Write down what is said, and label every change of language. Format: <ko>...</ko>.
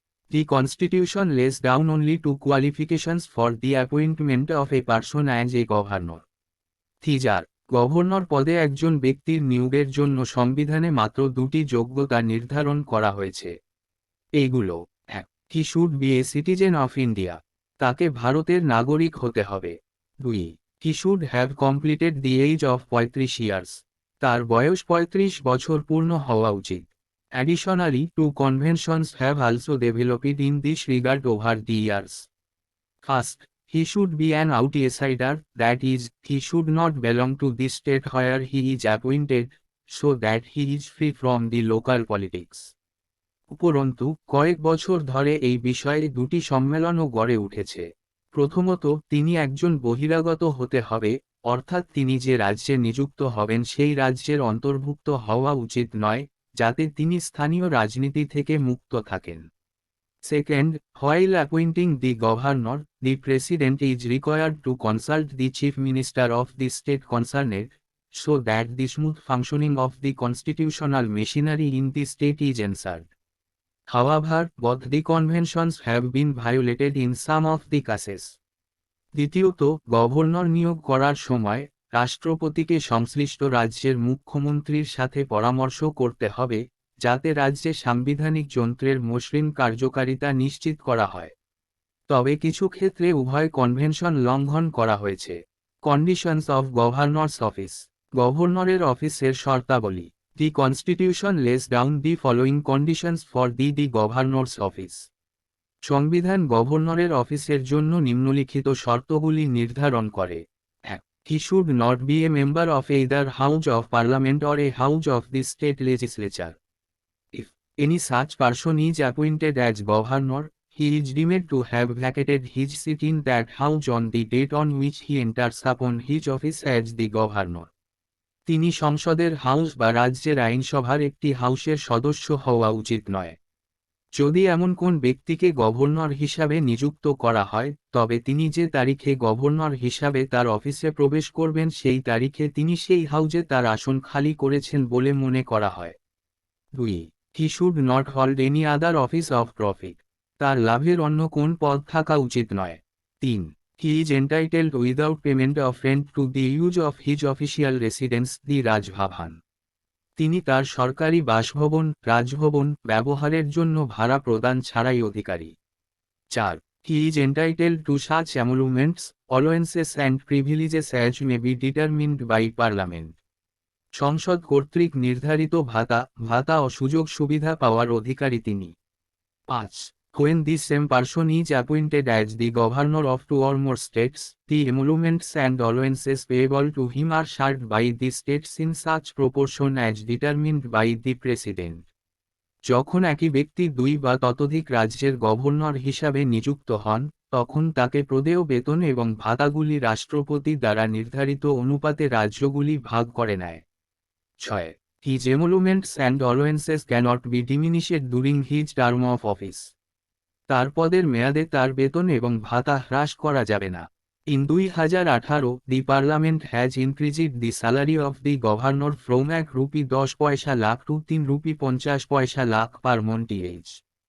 <en>The Constitution lays down only two qualifications for the appointment of a person as a governor. 3.</en> <bn>Governor পদে একজন ব্যক্তির নিয়োগের জন্য সংবিধানে মাত্র দুটি যোগ্যতা নির্ধারণ করা হয়েছে। এইগুলো: 1.</bn> <en>He should be a citizen of India.</en> <bn>তাকে ভারতের নাগরিক হতে হবে।</bn> <en>2. He should have completed the age of 35 years.</en> <bn>তার বয়স 35 বছর পূর্ণ হওয়া উচিত।</bn> <en>Additionally, two conventions have also developed in this regard over the years. First, he should be an outsider, that is, he should not belong to the state where he is appointed, so that he is free from the local politics.</en> <bn>উপরন্তু, কয়েক বছর ধরে এই বিষয়ে দুটি সম্মেলনও গড়ে উঠেছে। প্রথমত, তিনি একজন বহিরাগত হতে হবে, অর্থাৎ তিনি যে রাজ্যে নিযুক্ত হবেন সেই রাজ্যের অন্তর্ভুক্ত হওয়া উচিত নয়, যাতে তিনি স্থানীয় রাজনীতি থেকে মুক্ত থাকেন।</bn> <en>Second, while appointing the governor, the president is required to consult the chief minister of the state concerned, so that the smooth functioning of the constitutional machinery in the state is ensured. However, both the conventions have been violated in some of the cases.</en> <bn>দ্বিতীয়ত, governor নিয়োগ করার সময় রাষ্ট্রপতিকে সংশ্লিষ্ট রাজ্যের মুখ্যমন্ত্রীর সাথে পরামর্শ করতে হবে, যাতে রাজ্যে সাংবিধানিক যন্ত্রের মসৃণ কার্যকারিতা নিশ্চিত করা হয়। তবে কিছু ক্ষেত্রে উভয় কনভেনশন লঙ্ঘন করা হয়েছে।</bn> <en>Conditions of governor's office.</en> <bn>গভর্নরের অফিসের শর্তাবলী।</bn> <en>The Constitution lays down the following conditions for the governor's office.</en> <bn>সংবিধান গভর্নরের অফিসের জন্য নিম্নলিখিত শর্তগুলি নির্ধারণ করে।</bn> <en>1. He should not be a member of either House of Parliament or a House of the State Legislature. If any such person is appointed as governor, he is deemed to have vacated his seat in that house on the date on which he enters upon his office as the governor.</en> <bn>তিনি সংসদের house বা রাজ্যের আইনসভার একটি হাউসের সদস্য হওয়া উচিত নয়। যদি এমন কোন ব্যক্তিকে গভর্নর হিসাবে নিযুক্ত করা হয়, তবে তিনি যে তারিখে গভর্নর হিসাবে তার অফিসে প্রবেশ করবেন সেই তারিখে তিনি সেই হাউজে তার আসন খালি করেছেন বলে মনে করা হয়। 2.</bn> <en>He should not hold any other office of profit.</en> <bn>তার লাভের অন্য কোন পদ থাকা উচিত নয়।</bn> <en>3. He is entitled without payment of rent to the use of his official residence the Raj Bhavan.</en> <bn>তিনি তার সরকারি বাসভবন রাজভবন ব্যবহারের জন্য ভাড়া প্রদান ছাড়াই অধিকারী। 4.</bn> <en>He is entitled to such emoluments allowances and privileges as may be determined by parliament.</en> <bn>সংসদ কর্তৃক নির্ধারিত ভাতা ও সুযোগ সুবিধা পাওয়ার অধিকারী তিনি।</bn> <en>5. When the same person is appointed as the governor of two or more states, the emoluments and allowances payable to him are shared by the states in such proportion as determined by the president.</en> <bn>যখন একই ব্যক্তি দুই বা ততোধিক রাজ্যের governor হিসাবে নিযুক্ত হন, তখন তাকে প্রদেয় বেতন এবং ভাতাগুলি রাষ্ট্রপতি দ্বারা নির্ধারিত অনুপাতে রাজ্যগুলি ভাগ করে নেয়।</bn> <en>6. His emoluments and allowances cannot be diminished during his term of office.</en> <bn>তার পদের মেয়াদে তার বেতন এবং ভাতা হ্রাস করা যাবে না।</bn> <en>In 2018, the Parliament has increased the salary of the governor from ₹10 lakh to ₹3.50 lakh per month each.</en>